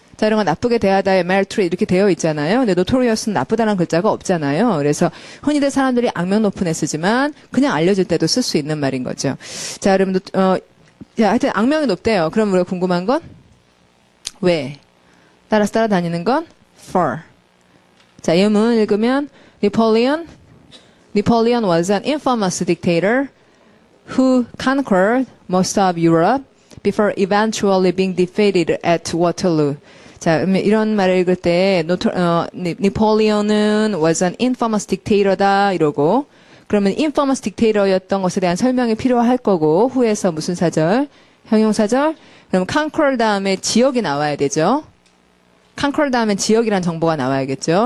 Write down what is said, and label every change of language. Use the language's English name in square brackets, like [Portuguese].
[Korean] 자, 이런 건 나쁘게 대하다에 maltreat 이렇게 되어 있잖아요. 근데 notorious는 나쁘다는 글자가 없잖아요. 그래서 흔히들 사람들이 악명 높은 애 쓰지만 그냥 알려질 때도 쓸 수 있는 말인 거죠. 자, 여러분, 하여튼 악명이 높대요. 그럼 우리가 궁금한 건 왜? 따라서 따라다니는 건 for. 자, 예문 읽으면 [English] Napoleon was an infamous dictator who conquered most of Europe before eventually being defeated at Waterloo. [Korean] 자, 이런 말을 읽을 때 Napoleon은 was an infamous dictator다 이러고 그러면 infamous dictator였던 것에 대한 설명이 필요할 거고 후에서 무슨 사절? 형용사절? 그럼 conquer 다음에 지역이 나와야 되죠. conquer 다음에 지역이란 정보가 나와야겠죠.